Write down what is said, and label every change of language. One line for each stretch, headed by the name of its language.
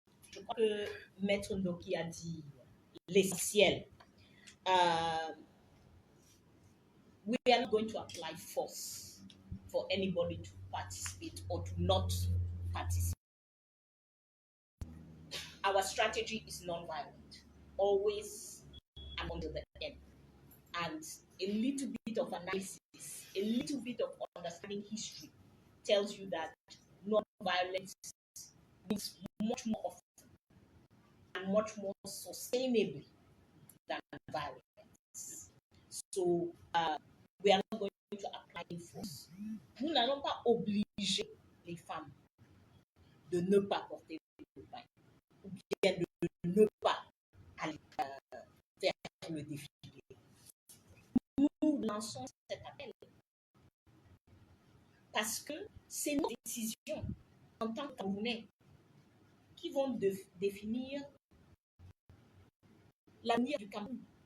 French: Je crois que Maître Ndoki a dit l'essentiel.
English: We are not going to apply force for anybody to participate or to not participate. Our strategy is non-violent, always and under the end. And a little bit of analysis, a little bit of understanding history tells you that non-violence means much more often and much more sustainably than violence. So we are not going to apply force.
French: Nous n'allons pas obliger les femmes de ne pas porter le pain ou bien de ne pas aller faire le défilé. Nous lançons cet appel parce que c'est nos décisions en tant que Camerounais qui vont définir l'avenir du Cameroun.